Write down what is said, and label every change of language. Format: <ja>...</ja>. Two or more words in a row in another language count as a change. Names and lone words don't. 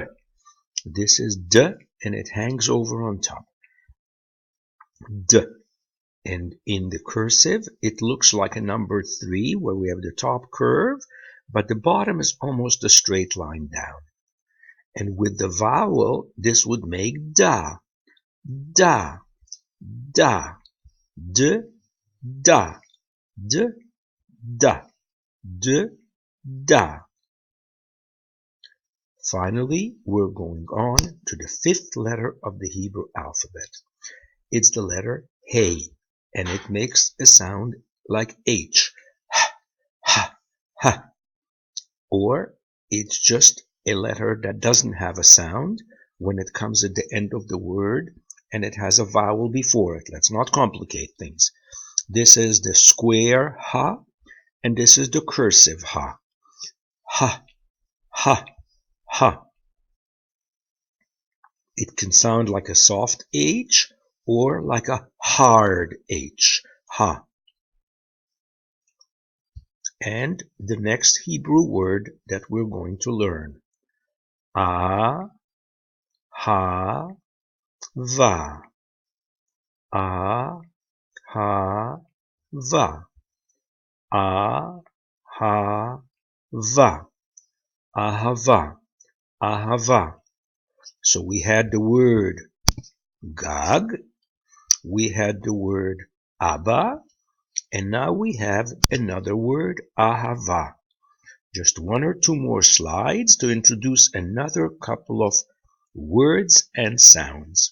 <en>This is D, and it hangs over on top. D. And in the cursive, it looks like a number 3, where we have the top curve, but the bottom is almost a straight line down. And with the vowel, this would make da, da, da, d, da, d, da, d, da. Finally, we're going on to the 5th letter of the Hebrew alphabet. It's the letter Hey, and it makes a sound like H, ha, ha, ha. Or it's just a letter that doesn't have a sound when it comes at the end of the word and it has a vowel before it. Let's not complicate things. This is the square ha, and this is the cursive ha. Ha, ha, ha. It can sound like a soft H or like a hard H. Ha. And the next Hebrew word that we're going to learn. Ah, ha, va. Ah, ha, va. Ah, ha, va. Ahava. Ahava. So we had the word Gag, we had the word Abba, and now we have another word, Ahava. Just one or two more slides to introduce another couple of words and sounds.</en>